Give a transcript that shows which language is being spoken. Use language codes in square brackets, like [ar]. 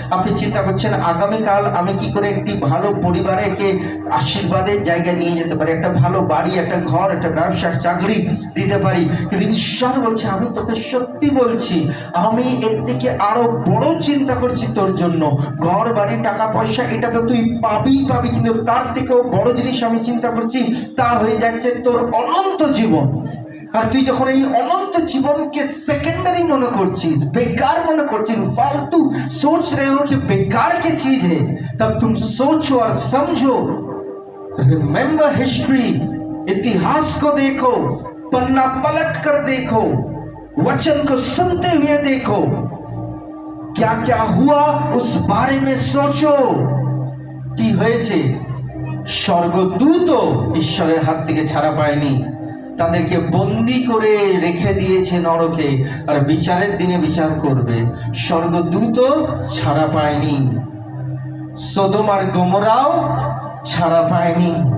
[bn] আপনি চিন্তা করছেন আগামীকাল আমি কি করে একটি ভালো পরিবারকে আশীর্বাদের জায়গায় নিয়ে যেতে পারি, একটা ভালো বাড়ি, একটা ঘর, একটা ব্যবসা, চাকরি দিতে পারি। কিন্তু ঈশ্বর বলছে আমি তোকে সত্যি বলছি, আমি এর থেকে আরো বড় চিন্তা করছি তোর জন্য। ঘর বাড়ি, টাকা পয়সা, এটা তো তুই পাবি, কিন্তু তার থেকেও বড় জিনিস আমি চিন্তা করছি, তা হয়ে যাচ্ছে তোর অনন্ত জীবন। আর তুই যখন এই অনন্ত জীবনকে सेकेंडरी মনে করছিস, [hi] बेकार মনে করছিস, फालतू सोच रहे हो कि बेकार की चीज है, तब तुम सोचो और समझो। [en] remember history, [hi] इतिहास को देखो, पन्ना पलट कर देखो, वचन को सुनते हुए देखो, क्या क्या हुआ उस बारे में सोचो। [bn] কি হয়েছে? স্বর্গদূতও ঈশ্বরের হাত থেকে ছাড়া পায়নি, তাদেরকে বন্দি করে রেখে দিয়েছে নরকে, আর বিচারের দিনে বিচার করবে। স্বর্গদূতও ছাড়া পায়নি, সদম আর গমরাও ছাড়া পায়নি।